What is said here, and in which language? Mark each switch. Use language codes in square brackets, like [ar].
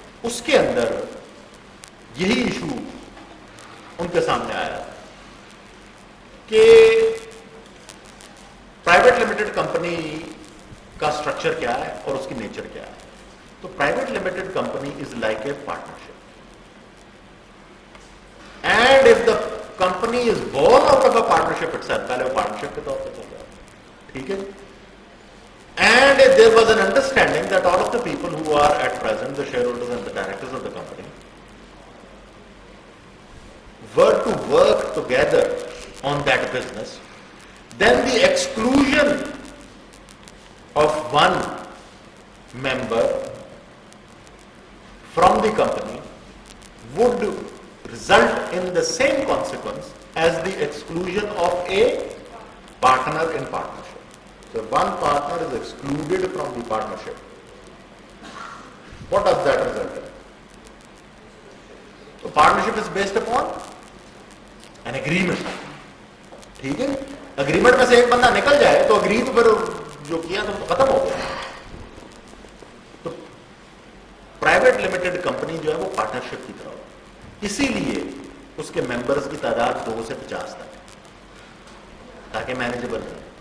[ur] اس کے اندر یہی issue in کے سامنے آیا کہ پرائیویٹ لمیٹڈ کمپنی کا اسٹرکچر کیا ہے اور اس کی نیچر کیا ہے. [en] تو private limited company is like a partnership, and if the company is born out of a partnership itself. [ur] پہلے وہ partnership کے طور پہ چل رہا ہے. ٹھیک ہے. [en] And there was an understanding that all of the people who are at present the shareholders and the directors of the company were to work together on that business. Then the exclusion of one member from the company would result in the same consequence as the exclusion of a partner in partnership. So one partner is excluded from the partnership. What does that result in? So partnership is based upon an agreement. [ur] ٹھیک ہے. Agreement میں سے ایک بندہ نکل جائے تو agree تو پھر جو کیا تو ختم ہو گیا. تو پرائیویٹ لمیٹڈ کمپنی جو ہے وہ پارٹنرشپ کی طرح ہو. اسی لیے اس کے ممبرز کی تعداد 2 سے 50 تک تاکہ مینیجبل رہے.